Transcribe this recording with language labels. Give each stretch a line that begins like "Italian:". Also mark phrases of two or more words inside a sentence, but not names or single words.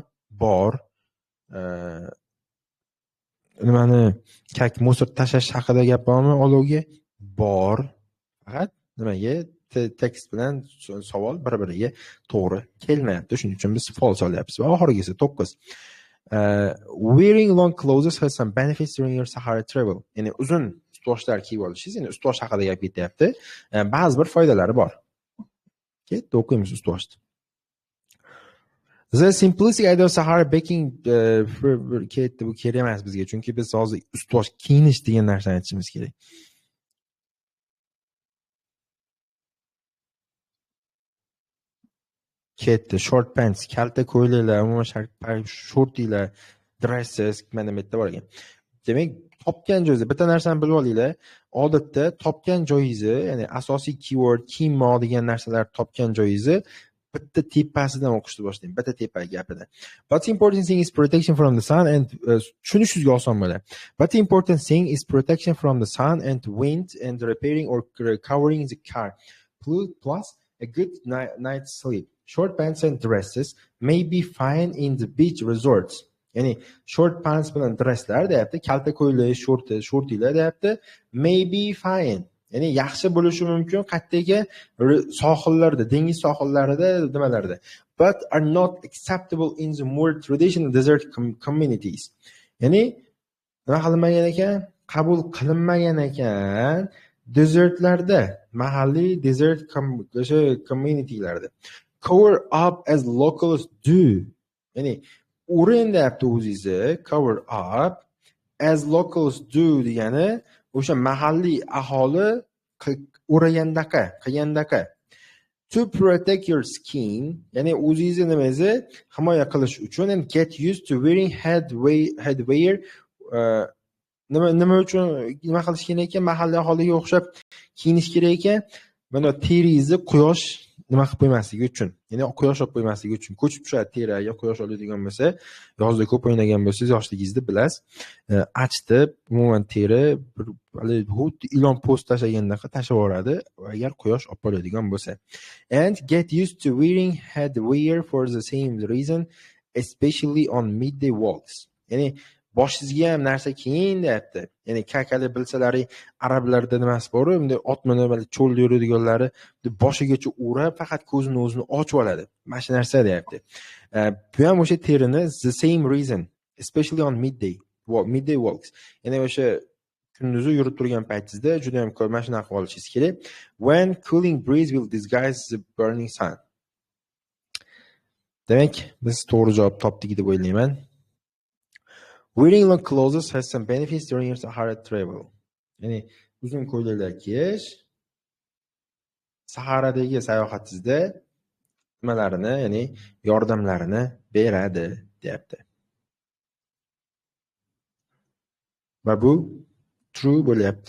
Uzbek: Bor. Nimani musor tashlash haqida gap bormi? Olovga bor. Faqat nimaga tekst bilan savol bir-biriga to'g'ri kelmayapti. Shuning uchun biz false olyapmiz. Va oxirgisi 9.
English: Wearing long clothes has some benefits during your Sahara travel.
Uzbek: Ya'ni uzun ust-boshlar kiyib olishingiz, ya'ni ust-bosh haqida gap ketyapti. Ba'zi bir foydalari bor. Ketdi, o'qiymiz ust-boshni.
English: The simplistic idea of Sahara baking
Uzbek: ketdi, bu kerak emas bizga, chunki biz hozir ust-bosh kiyinish degan narsani aytishimiz kerak. Ketdi,
English: short pants,
Uzbek: kalta ko'ylaklar, umuman shortilar, dresses, mana bu yerda bor ekan. Demak, topgan joyingizda bitta narsani bilib olinglar. Odatda topgan joyingizni, ya'ni asosiy keyword, kiyinmoq degan narsalar topgan joyingizni bitta tepasidan o'qishni boshlang. Bitta tepa gapida.
English: But the important thing is protection from the sun and
Uzbek: tushunishingizga oson bo'ladi.
English: But the important thing is protection from the sun and wind and repairing or covering the car. Plus a good night's sleep. Short pants and dresses may be fine in the beach resorts.
Uzbek: Ya'ni
English: short pants
Uzbek: bilan dresslar deyapti, kalta ko'ylak, shortilar deyapti,
English: may be fine.
Uzbek: Ya'ni yaxshi bo'lishi mumkin qayerdagi sohillarda, dengiz sohillarida, nimalarda.
English: but are not acceptable in the more traditional desert communities.
Uzbek: Ya'ni nima qilinmagan ekan? Qabul qilinmagan ekan desertlarda, mahalliy desert o'sha communitylarda.
English: Cover up as locals do.
Uzbek: Ya'ni urin deyapti o'zingizni,
English: cover up as locals do
Uzbek: degani o'sha mahalliy aholi qilgandaqa.
English: To protect your skin,
Uzbek: ya'ni o'zingizni nimangizni himoya qilish uchun,
English: and get used to wearing headwear.
Uzbek: Nima uchun nima qilish kerak ekan? Mahalliy aholiga o'xshab kiyinish kerak ekan. Mana teringizni quyosh nima qilib qo'ymasligi uchun, ya'ni quyosh olib qo'ymasligi uchun. Ko'chib tushadi teriga, quyosh oladigan bo'lsa, yozda ko'p o'ynagan bo'lsangiz, yoshligingizda bilasiz, achitib, umuman teri bir xuddi ilon po'st tashlagandaqa tashlab yuboradi, agar quyosh olib qoladigan bo'lsa.
English: And get used to wearing headwear for the same reason, especially on midday walks.
Uzbek: Ya'ni boshingizga ham narsa kiying deyapti. Ya'ni kakali bilsalaring, arablarda nimasi bor, bunday ot minib cho'lda yuradiganlari boshigacha o'rab, faqat ko'zini o'zini ochib oladi.
English: Mana shu narsa deyapti.
Uzbek: Bu ham o'sha terini
English: the same reason, especially on midday walks.
Uzbek: Ya'ni o'sha kunduzi yurib turgan paytingizda juda ham ko'p mashina qilib olishingiz kerak.
English: When cooling breeze will disguise the burning sun.
Uzbek: Demak, biz to'g'ri javob topdik deb o'ylayman.
English: Wearing long clothes has some benefits during your Sahara travel.
Uzbek: Ya'ni uzun ko'ylaklar kiyish Saharadagi sayohatingizda nimalarini, ya'ni yordamlarini beradi, deyapti. Va bu true bo'lyapti.